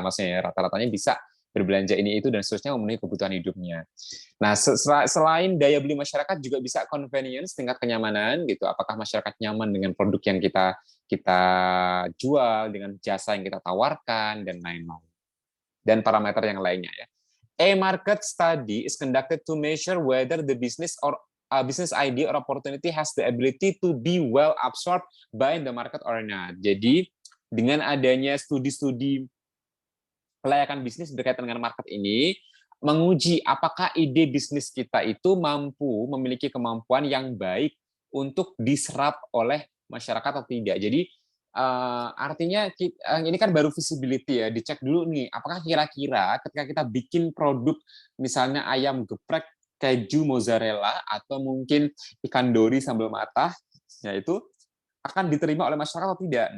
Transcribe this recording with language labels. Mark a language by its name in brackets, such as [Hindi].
[Indonesian] Maksudnya rata-ratanya bisa berbelanja ini itu dan seterusnya memenuhi kebutuhan hidupnya. Nah, selain daya beli masyarakat juga bisa convenience, tingkat kenyamanan gitu. Apakah masyarakat nyaman dengan produk yang kita jual, dengan jasa yang kita tawarkan dan lain-lain. Dan parameter yang lainnya ya. [English] A market study is conducted to measure whether the business or business idea or opportunity has the ability to be well absorbed by the market or not. [Indonesian] Jadi dengan adanya studi-studi kelayakan bisnis berkaitan dengan market ini, menguji apakah ide bisnis kita itu memiliki kemampuan yang baik untuk diserap oleh masyarakat atau tidak. Jadi artinya ini kan baru visibility ya, dicek dulu nih, apakah kira-kira ketika kita bikin produk misalnya ayam geprek keju mozzarella atau mungkin ikan dori sambal matah, yaitu akan diterima oleh masyarakat atau tidak.